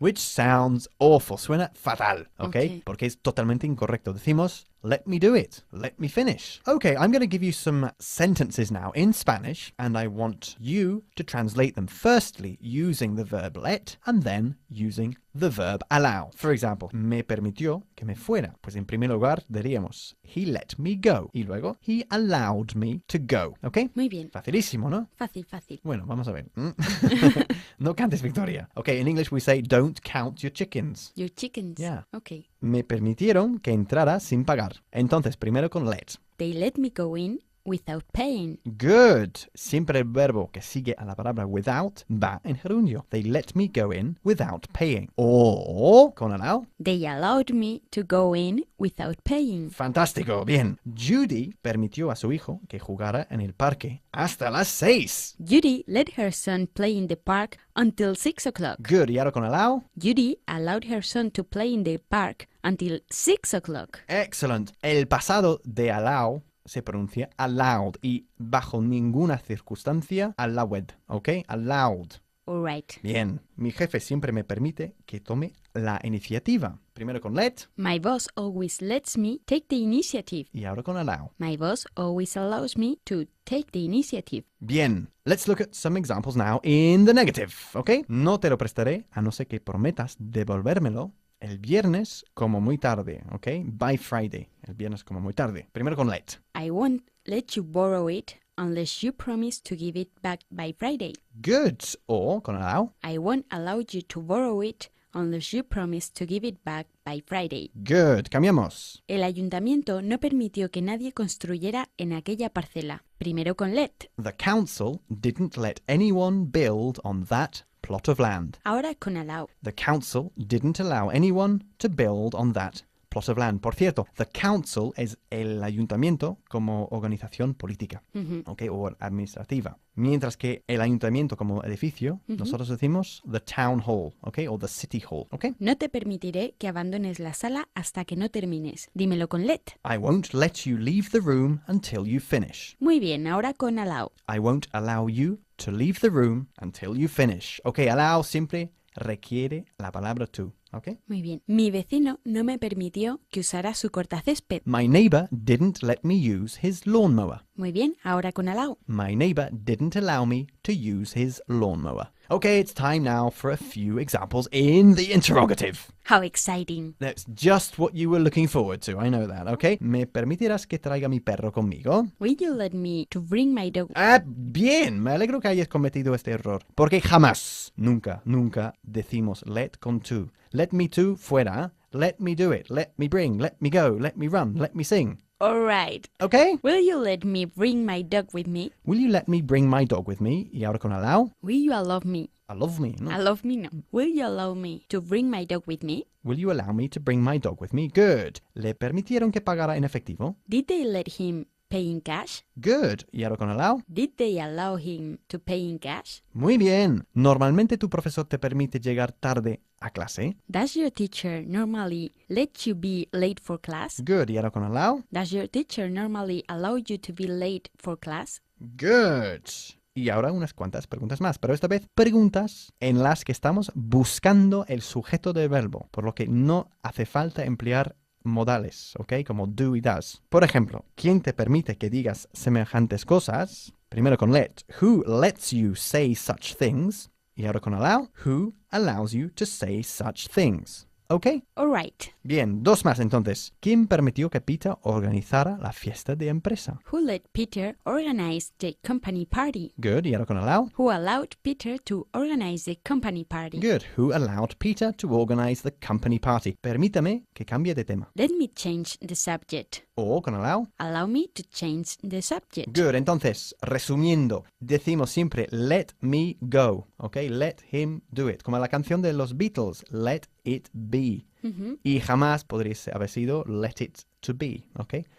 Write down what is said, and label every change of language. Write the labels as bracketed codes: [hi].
[en] Which sounds awful, [es] suena fatal, okay? Porque es totalmente incorrecto. Decimos, [en] let me do it, let me finish. Okay, I'm going to give you some sentences now in Spanish, and I want you to translate them firstly using the verb let, and then using the verb allow. For example, [es] me permitió que me fuera. Pues en primer lugar diríamos, [en] he let me go. [es] Y luego, [en] he allowed me to go. ¿Ok? [es] Muy bien. Facilísimo, ¿no? Fácil, fácil. Bueno, vamos a ver. No cantes victoria. [en] Okay, in English we say, don't count your chickens. Your chickens. Yeah. Okay. [es] Me permitieron que entrara sin pagar. Entonces, primero con let. [en] They let me go in without paying. Good. [es] Siempre el verbo que sigue a la palabra without va en gerundio. [en] They let me go in without paying. [es] O con allow. [en] They allowed me to go in without paying. [es] Fantástico. Bien. Judy permitió a su hijo que jugara en el parque hasta las 6. [en] Judy let her son play in the park until 6 o'clock. Good. [es] Y ahora con allow. [en] Judy allowed her son to play in the park until 6 o'clock. Excellent. [es] El pasado de allow se pronuncia allowed y bajo ninguna circunstancia allowed, ¿ok? [en] Allowed. All right. [es] Bien, mi jefe siempre me permite que tome la iniciativa. Primero con let [en] My boss always lets me take the initiative. [es] y ahora con allow. [en] My boss always allows me to take the initiative. Bien, let's look at some examples now in the negative, ¿ok? [es] No te lo prestaré a no ser que prometas devolvérmelo el viernes como muy tarde, ¿ok? [en] By Friday. [es] El viernes como muy tarde. Primero con let. [en] I won't let you borrow it unless you promise to give it back by Friday. Good. [es] O con allow. [en] I won't allow you to borrow it unless you promise to give it back by Friday. Good. [es] Cambiamos. El ayuntamiento no permitió que nadie construyera en aquella parcela. Primero con let. [en] The council didn't let anyone build on that plot of land. [es] Ahora con allow. [en] The council didn't allow anyone to build on that plot of land. [es] Por cierto, [en] the council [es] es el ayuntamiento como organización política, [en] ¿ok? [es] O administrativa. Mientras que el ayuntamiento como edificio, nosotros decimos [en] the town hall, [es] ¿ok? O [en] the city hall, ¿ok? [es] No te permitiré que abandones la sala hasta que no termines. Dímelo con let. [en] I won't let you leave the room until you finish. [es] Muy bien, ahora con allow. [en] I won't allow you to leave the room until you finish. [es] Ok, allow siempre requiere la palabra to, ¿ok? Muy bien. Mi vecino no me permitió que usara su cortacésped. [en] My neighbor didn't let me use his lawnmower. [es] Muy bien, ahora con allow. [en] My neighbor didn't allow me to use his lawnmower. Okay, it's time now for a few examples in the interrogative. How exciting. That's just what you were looking forward to, I know that, okay? [es] ¿Me permitirás que traiga mi perro conmigo? [en] Will you let me to bring my dog? [es] Ah, bien, me alegro que hayas cometido este error. Porque jamás, nunca decimos let con to. [en] Let me to, [es] fuera. [en] Let me do it. Let me bring. Let me go. Let me run. Let me sing. All right. Okay? Will you let me bring my dog with me? Will you let me bring my dog with me? [es] Y ahora con allow. [en] Will you allow me? Love me, ¿no? Allow me, no. Will you allow me to bring my dog with me? Will you allow me to bring my dog with me? Good. [es] ¿Le permitieron que pagara en efectivo? [en] Did they let him pay in cash? Good. [es] ¿Y ahora con allow? [en] Did they allow him to pay in cash? [es] Muy bien. Normalmente tu profesor te permite llegar tarde a clase. [en] Does your teacher normally let you be late for class? Good. [es] ¿Y ahora con allow? [en] Does your teacher normally allow you to be late for class? Good. [es] Y ahora unas cuantas preguntas más, pero esta vez preguntas en las que estamos buscando el sujeto del verbo, por lo que no hace falta emplear modales, ¿ok? Como do y does. Por ejemplo, ¿quién te permite que digas semejantes cosas? Primero con let. [en] Who lets you say such things? [es] Y ahora con allow. [en] Who allows you to say such things? ¿Ok? All right. [es] Bien, dos más entonces. ¿Quién permitió que Peter organizara la fiesta de empresa? [en] Who let Peter organize the company party? Good. [es] Y ahora con allow. [en] Who allowed Peter to organize the company party? Good. Who allowed Peter to organize the company party? [es] Permítame que cambie de tema. [en] Let me change the subject. [es] O con allow. [en] Allow me to change the subject. Good. [es] Entonces, resumiendo, decimos siempre [en] let me go. [es] ¿Ok? [en] Let him do it. [es] Como la canción de los Beatles, [en] let it be. [es] Y jamás podría haber sido [en] let it to be, [es] ¿ok?